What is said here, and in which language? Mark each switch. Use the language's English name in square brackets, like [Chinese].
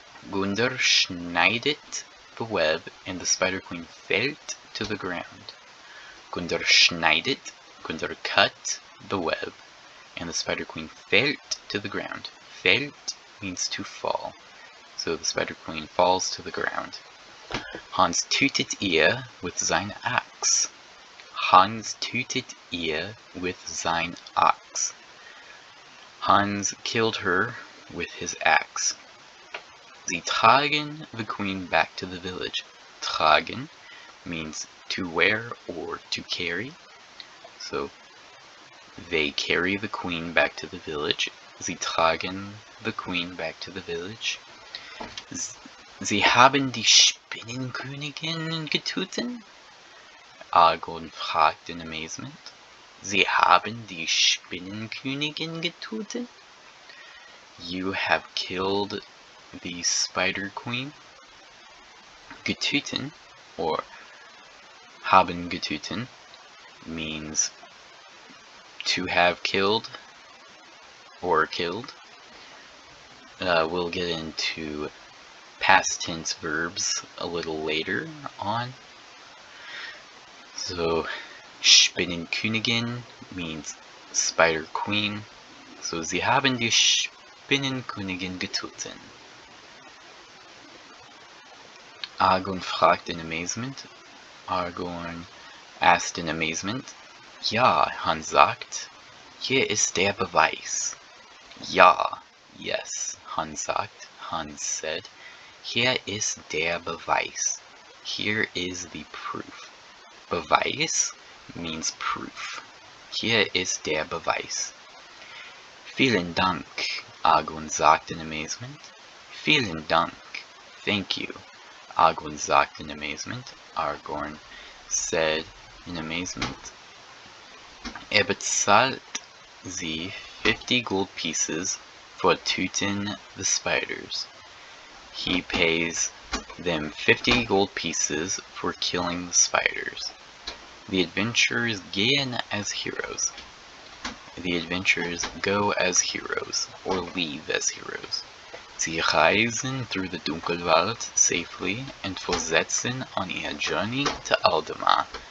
[English] Gundr [German] schneidet [English] the web, and the Spider Queen [German] fällt [English] to the ground. Gundr [German] schneidet, [English] Gundr cut the web, and the Spider Queen [German] fällt [English] to the ground. Fällt means to fall. So the Spider Queen falls to the ground. [German] Hans tötet ihr [English] with [German] sein Axt. Hans tötet ihr with sein Axt. [English] Hans killed her with his axe. [German] Sie tragen [English] the queen back to the village. Tragen means to wear or to carry. So they carry the queen back to the village. [German] Sie tragen [English] the queen back to the village. [German] Sie haben die Spinnenkönigin getötet? Argon fragt [English] in amazement. [German] Sie haben die Spinnenkönigin getötet? [English] You have killed the Spider Queen. Getötet, or haben getötet, means to have killed or killed. We'll get into past tense verbs a little later on. So Spinnenkönigin means Spider Queen. [German] So sie haben die Spinnenkönigin getötet. [English] Argon [German] fragt [English] in amazement. Argon asked in amazement. [German] Ja, Hans sagt, hier ist der Beweis. Ja, [English] yes, [German] Hans sagt, [English] Hans said, [German] hier ist der Beweis. [English] Here is the proof. [German] Beweis [English] means proof. [German] Hier ist der Beweis. Vielen Dank, Argon sagt [English] in amazement. [German] Vielen Dank. [English] Thank you, Argon [German] sagt [English] in amazement. Argon said in amazement. [German] Bezahlt sie [English] 50 gold pieces for [German] töten [English] the spiders. He pays them 50 gold pieces for killing the spiders. The adventurers [German] gehen [English] as heroes. The adventurers go as heroes, or leave as heroes. [German] Sie reisen [English] through the Dunkelwald safely and [German] fortsetzen [English] on [German] ihrer [English] journey to Aldemar.